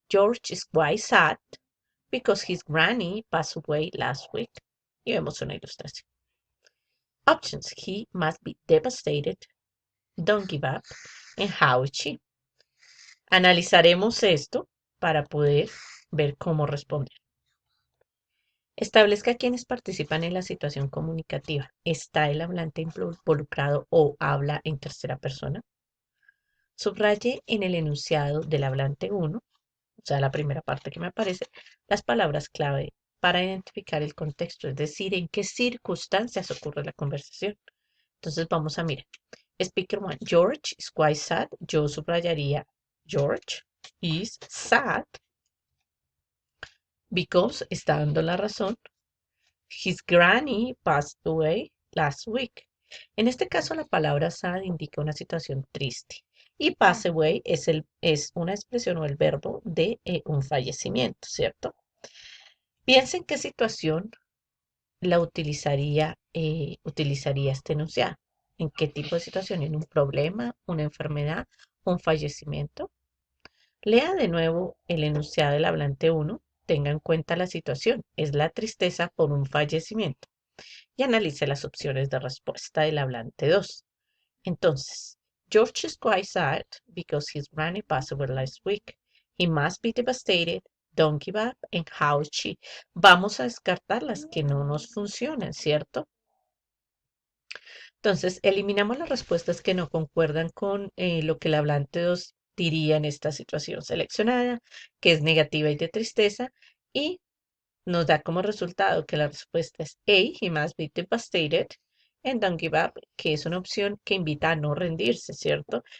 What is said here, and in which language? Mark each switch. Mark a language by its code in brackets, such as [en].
[en] George is quite sad because his granny passed away last week. [es] Y vemos una ilustración. [en] Options. He must be devastated. Don't give up. And how is she? [es] Analizaremos esto para poder ver cómo responder. Establezca quiénes participan en la situación comunicativa. ¿Está el hablante involucrado o habla en tercera persona? Subraye en el enunciado del hablante 1, o sea, la primera parte que me aparece, las palabras clave para identificar el contexto, es decir, en qué circunstancias ocurre la conversación. Entonces vamos a mirar. [en] Speaker 1, George is quite sad. [es] Yo subrayaría [en] George is sad because [es] está dando la razón. [en] His granny passed away last week. [es] En este caso, la palabra sad indica una situación triste y pass away es una expresión o el verbo de un fallecimiento, ¿cierto? Piensa en qué situación utilizaría este enunciado. ¿En qué tipo de situación? ¿En un problema, una enfermedad, un fallecimiento? Lea de nuevo el enunciado del hablante 1. Tenga en cuenta la situación. Es la tristeza por un fallecimiento. Y analice las opciones de respuesta del hablante 2. Entonces, [en] George is quite sad because his granny passed away last week. He must be devastated. Don't give up. And how is she? [es] Vamos a descartar las que no nos funcionan, ¿cierto? Entonces, eliminamos las respuestas que no concuerdan con lo que el hablante 2 diría en esta situación seleccionada, que es negativa y de tristeza, y nos da como resultado que la respuesta es A, [en] he must be devastated, and don't give up, [es] que es una opción que invita a no rendirse, ¿cierto?